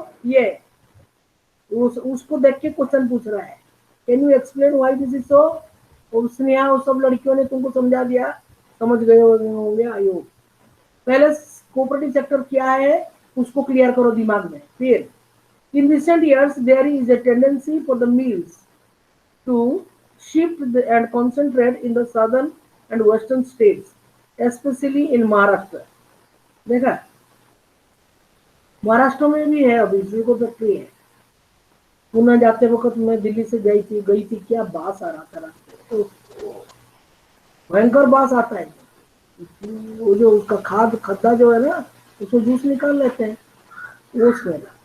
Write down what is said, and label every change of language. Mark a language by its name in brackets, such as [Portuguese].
[Hindi] ये उसको देख के क्वेश्चन पूछ रहा है, [English] Can you explain why this is so? [Hindi] उसने यहाँ सब लड़कियों ने तुमको समझा दिया, समझ गए होंगे आयोग। पहले कोऑपरेटिव सेक्टर क्या है उसको क्लियर करो दिमाग में, फिर [English] In recent years, there is a tendency for the mills to shift and concentrate in the southern and western states, especially in Maharashtra. [Hindi] देखा, महाराष्ट्र में भी है, अभी शुगर फैक्ट्री है। पुणे जाते वक्त मैं दिल्ली से गई थी, क्या बास आ रहा था रास्ते में, भयंकर बास आता है। वो जो उसका खड्डा जो है ना, उसमें जूस निकाल लेते हैं, वो स्मेल।